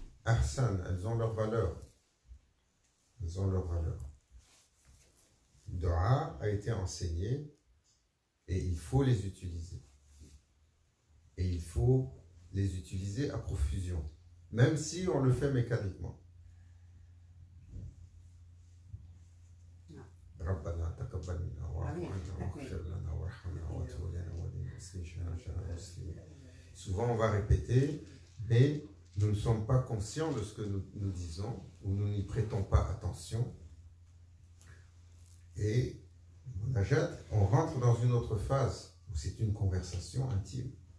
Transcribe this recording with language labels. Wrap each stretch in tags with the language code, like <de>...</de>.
<fr>Ahsan, elles ont leur valeur. Elles ont leur valeur. Dua a été enseigné et il faut les utiliser. Et il faut les utiliser à profusion, même si on le fait mécaniquement.</fr> <ar>ربنا تقبل منا واعف عنا واغفر لنا وارحمنا وتب علينا واهدنا المسلمين.</ar> <fr>Souvent on va répéter, mais nous ne sommes pas conscients de ce que nous disons, ou nous n'y prêtons pas attention. Et on rentre dans une autre phase où c'est une conversation intime.</fr>